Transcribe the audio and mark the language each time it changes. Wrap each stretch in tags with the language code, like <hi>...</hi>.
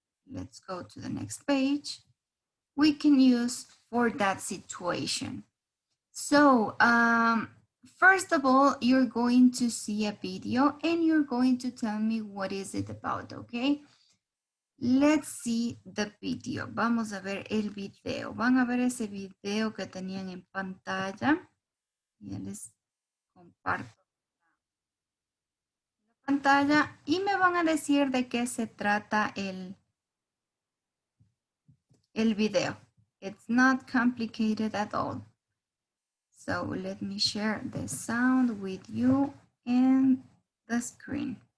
<en>Let's go to the next page. We can use for that situation. So first of all, you're going to see a video and you're going to tell me what is it about, okay? Let's see the video.</en> <es>Vamos a ver el video. Van a ver ese video que tenían en pantalla. Ya les comparto la pantalla y me van a decir de qué se trata el video.</es> <en>It's not complicated at all. So let me share the sound with you and the screen.</en>